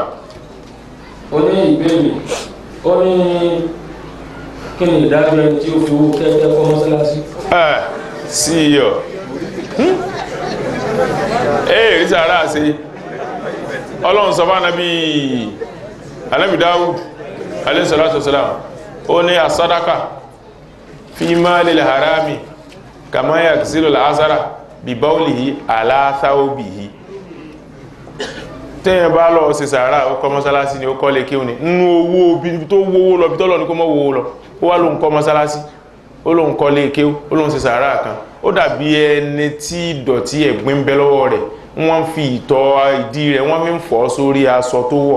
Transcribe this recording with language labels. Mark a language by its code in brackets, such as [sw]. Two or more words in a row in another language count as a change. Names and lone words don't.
[yo] ó ní ìbéèrè ó ní kí ni ìdájọ́ ẹni tí ó fi owó kẹ́kẹ́ kọ́ mọ́sálásí. sí iyọ̀ rí sàárà ṣe Ọlọ́run sọ fún Ànábì Dáúdù [ar] عليه الصلاة والسلام [yo] ó ní àsádàkà [ar] في مال الحرام كما يغسل الأثر ببوله على ثوبه [yo] tẹ́yìn bá lọ sí sàárà ó kọ́ mọ́sálásí ni ó kọ́ lè kí ní nínú owó bí tó wówó lọ bí tọ́lọ ní kó mọ́ wówó lọ ó wá lóun kọ́ mọ́sálásí ó lóun kọ́ lè kí ó lóun sí sàárà kan ó dàbí ẹni tí ìdọ̀tí ẹ̀gbin ń bẹ lọ́wọ́ rẹ̀ wọ́n fi ìtọ̀ ìdí rẹ̀ wọ́n fi ń fọ̀ sórí aṣọ tó wọ̀